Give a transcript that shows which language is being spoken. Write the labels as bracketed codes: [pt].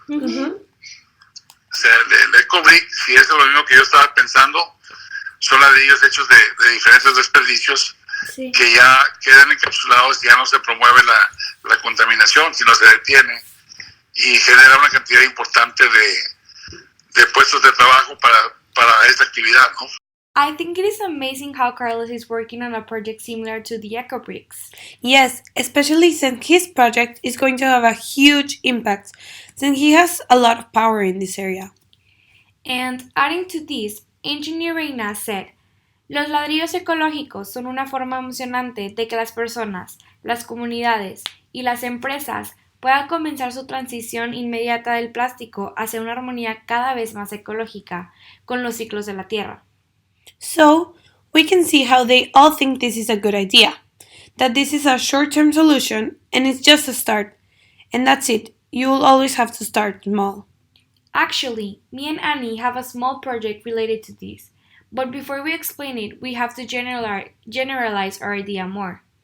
[es] O sea, el Ecobrick, si es lo mismo que yo estaba pensando, son ladrillos hechos de diferentes desperdicios que ya quedan encapsulados y ya no se promueve la contaminación, sino se detiene y genera una cantidad importante de puestos de trabajo para esta actividad, ¿no? [en] I think it is amazing how Carlos is working on a project similar to the Ecobricks. Yes, especially since his project is going to have a huge impact, since he has a lot of power in this area. And adding to this, Engineer Reina said, [es] los ladrillos ecológicos son una forma emocionante de que las personas, las comunidades y las empresas puedan comenzar su transición inmediata del plástico hacia una armonía cada vez más ecológica con los ciclos de la Tierra. [en] So, we can see how they all think this is a good idea, that this is a short-term solution and it's just a start. And that's it, you will always have to start small. Actually, me and Annie have a small project related to this, but before we explain it, we have to generalize our idea more.